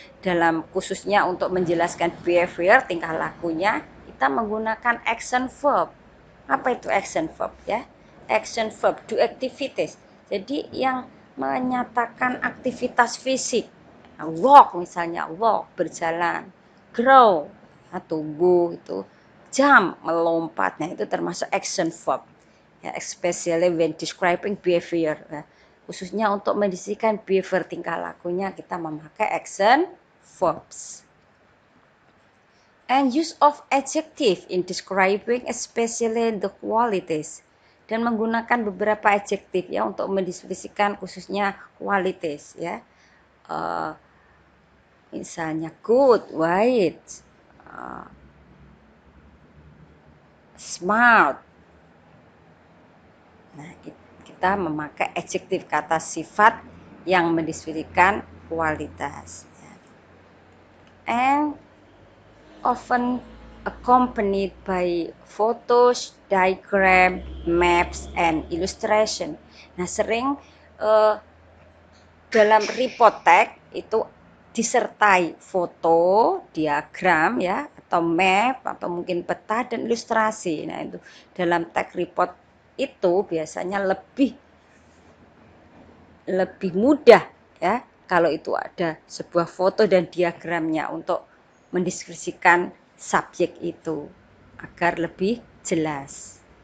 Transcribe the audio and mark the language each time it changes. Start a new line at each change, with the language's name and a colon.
Indonesian: Dalam khususnya untuk menjelaskan behavior, tingkah lakunya, kita menggunakan action verb. Apa itu action verb ya?
English: Action verb, do activities.
Indonesian: Jadi yang menyatakan aktivitas fisik. Walk misalnya, walk, berjalan. Grow, tumbuh itu.
English: Jump, melompat.
Indonesian: Nah, itu termasuk
English: action verb. Ya, especially when describing behavior.
Indonesian: Nah, khususnya untuk mendeskripsikan behavior, tingkah lakunya, kita memakai action verbs.
English: And use of adjective in describing especially the qualities,
Indonesian: dan menggunakan beberapa adjektif ya untuk mendeskripsikan khususnya
English: qualities ya.
Indonesian: Misalnya good, white, smart. Nah, kita memakai adjektif, kata sifat yang mendeskripsikan kualitas ya.
English: And often accompanied by photos, diagram, maps, and illustration.
Indonesian: Nah, sering dalam report tag itu disertai foto, diagram ya, atau map, atau mungkin peta dan ilustrasi. Nah, itu dalam tag report itu biasanya lebih mudah ya kalau itu ada sebuah foto dan diagramnya untuk mendeskripsikan subjek itu agar lebih jelas.